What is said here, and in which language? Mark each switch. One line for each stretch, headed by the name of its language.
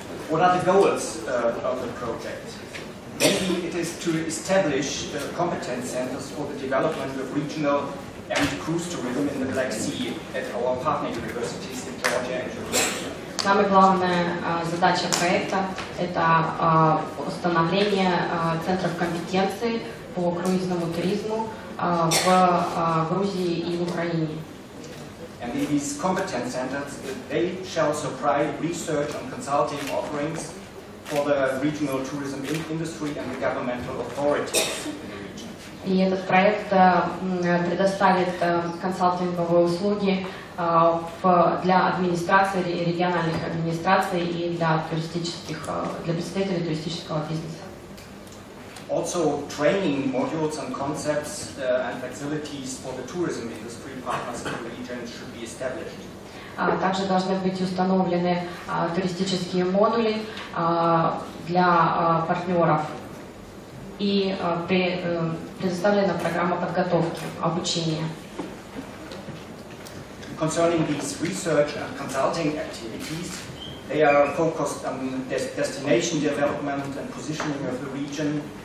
English: What are the goals of the project? Mainly it is to establish competence centers for the development of regional and cruise tourism in the Black Sea at our partner universities in Georgia and Ukraine.
Russian: Самая главная задача проекта – это установление центров компетенции по круизному туризму в Грузии и в Украине.
English: And these competence centers, they shall supply research and consulting offerings for the regional tourism industry and the governmental authorities in the region.
Russian: И этот проект предоставит консалтинговые услуги для администрации, региональных администраций и для представителей туристического бизнеса.
English: Also, training modules and concepts and facilities for the tourism industry partners in the region should be established.
Russian: Также должны быть установлены туристические модули для партнеров и предоставлена программа подготовки, обучения.
English: Concerning these research and consulting activities, they are focused on destination development and positioning of the region.